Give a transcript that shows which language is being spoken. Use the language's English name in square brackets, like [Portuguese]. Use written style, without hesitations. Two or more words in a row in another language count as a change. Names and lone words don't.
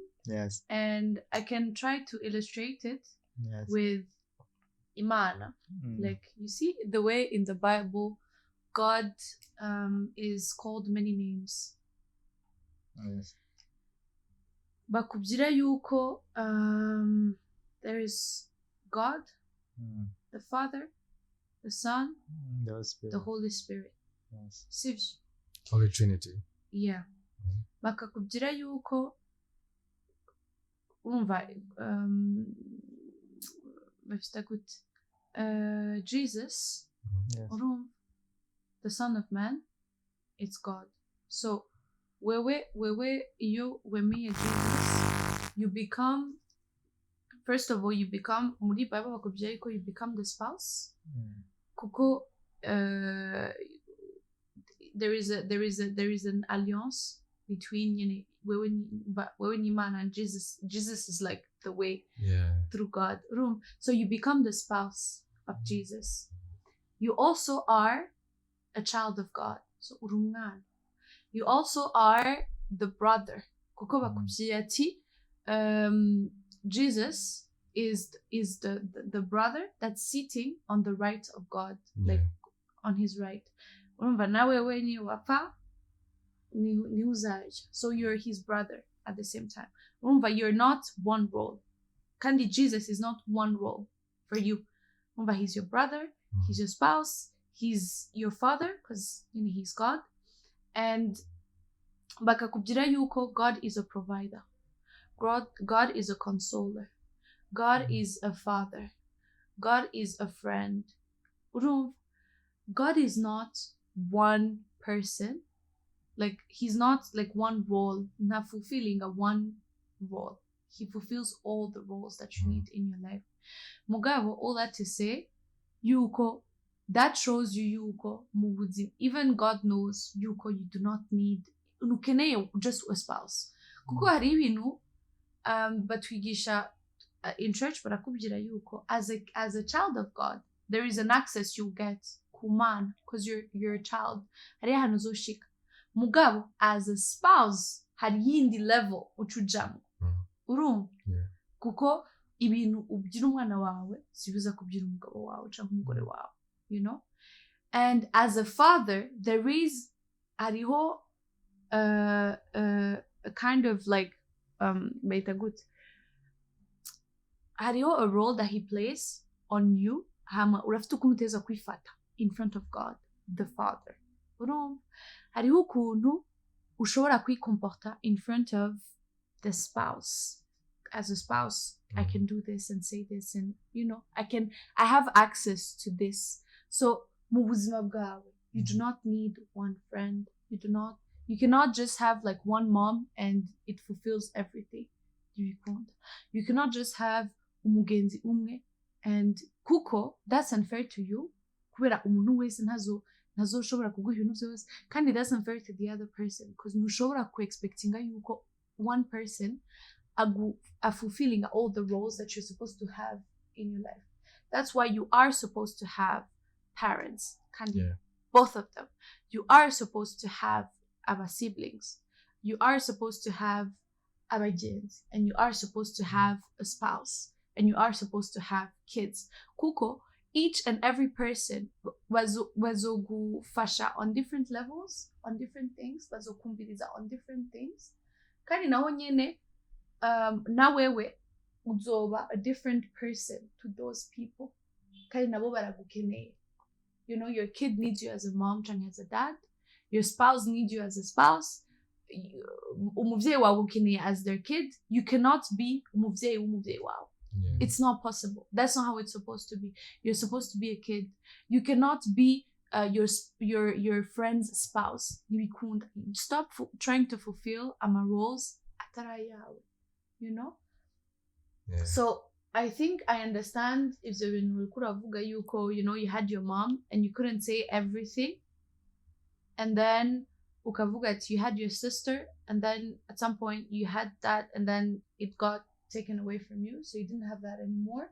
[English] Yes. And I can try to illustrate it with Imana. Like, you see the way in the Bible God is called many names. Yes. [Rundi] Bakubwira yuko [English] there is God, the Father, the Son, the Holy Spirit. Yes. [Rundi] Sivyo? [English] Holy Trinity. Yeah. [Rundi] Bakakubwira yuko umva bafite gute [English] Jesus, the Son of Man, it's God. So [Rundi] wewe iyo wemeye [English] Jesus, you become, first of all, you become, [Rundi] muri Bible bakubwira yuko [English] you become the spouse, kuko there is an alliance between [Rundi] wewe ni Imana, [English] and Jesus is like the way Yeah. through God. So you become the spouse of Jesus. You also are a child of God. [Rundi] So urumwana. [English] You also are the brother. [Rundi] Kuko bakubwiye ati, [English] Jesus is the brother that's sitting on the right of God, like on his right. [Rundi] Urumva nawe we ni wapfa ni uzaja. [English] So you're his brother at the same time. Urumva, you're not one role. Kandi Jesus is not one role for you. Urumva, he's your brother, he's your spouse, he's your father, because he's God. And [Rundi] bakakubwira yuko [English] God is a provider. God is a consoler. God is a father. God is a friend. God is not one person. Like, he's not like one role, not fulfilling a one role. He fulfills all the roles that you need in your life. Mugabo, all that to say, yuko, that shows you yuko, mubuzim. Even God knows yuko, you do not need, unukeneye just a spouse. [Rundi] Kuko hari ibintu batwigisha in church barakubwira yuko, [English] as a child of God, there is an access you get kuman, because you're a child. [Rundi] Hari ahantu uzoshika. Mugabo, [English] as a spouse, [Rundi] hari yindi level ucujamo. Urumva? Kuko ibintu ubyira umwana wawe sibiza kubyira umugabo wawe cyangwa umugore wawe, [English] you know? And as a father, there is hariho a kind of like hariho a role that he plays on you. [Rundi] Hama urafite ukuntu uteza kwifata [English] in front of God the Father. [Rundi] Urumva? Hariho ukuntu ushobora kwikomporta [English] in front of the spouse. As a spouse, I can do this and say this, and I have access to this. [Rundi] So mu buzima bwawe, [English] you do not need one friend. You cannot just have like one mom and it fulfills everything. You cannot just have [Rundi] umugenzi umwe, [English] and kuko that's unfair to you. [Rundi] Kubera umuntu wese ntazoshobora kuguha ibintu byose, kandi [English] that's unfair to the other person, because [Rundi] ntushobora ku-expectinga yuko [English] one person are fulfilling all the roles that you're supposed to have in your life. That's why you are supposed to have parents, both of them. You are supposed to have our siblings. You are supposed to have our kids, and you are supposed to have a spouse, and you are supposed to have kids. Kuko, each and every person wazogufasha on different levels, on different things, bazokumbiriza on different things. [Rundi] Kandi naho nyene nawewe uzoba [English] a different person to those people. [Rundi] Kandi nabo baragukeneye. [English] Your kid needs you as a mom and as a dad. Your spouse needs you as a spouse. [Rundi] Umuvyeyi wawe ukeneye [English] as their kid. You cannot be [Rundi] umuvyeyi wawe. [English] It's not possible. That's not how it's supposed to be. You're supposed to be a kid. You cannot be your friend's spouse. Stop trying to fulfill ama roles atarayawe. So I think I understand if you had your mom and you couldn't say everything, and then ukavuga you had your sister, and then at some point you had that, and then it got taken away from you, so you didn't have that anymore.